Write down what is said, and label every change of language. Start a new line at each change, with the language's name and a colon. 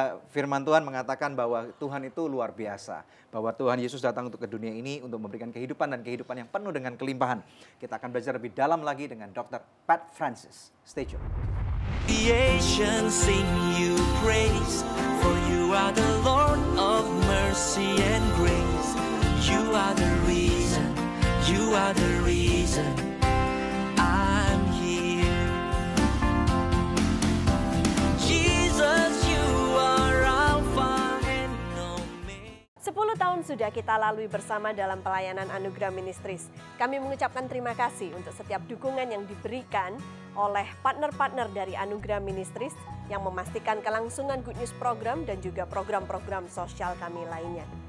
Indonesian: Firman Tuhan mengatakan bahwa Tuhan itu luar biasa. Bahwa Tuhan Yesus datang untuk ke dunia ini untuk memberikan kehidupan dan kehidupan yang penuh dengan kelimpahan. Kita akan belajar lebih dalam lagi dengan Dr. Pat Francis. Stay tune.
English: Creation sing you praise, for you are the Lord of mercy and grace. You are the reason, you are the reason I'm here. Jesus, you are Alpha and Omega.
Indonesian: 10 tahun sudah kita lalui bersama dalam pelayanan Anugerah Ministries. Kami mengucapkan terima kasih untuk setiap dukungan yang diberikan oleh partner-partner dari Anugerah Ministries yang memastikan kelangsungan Good News program dan juga program-program sosial kami lainnya.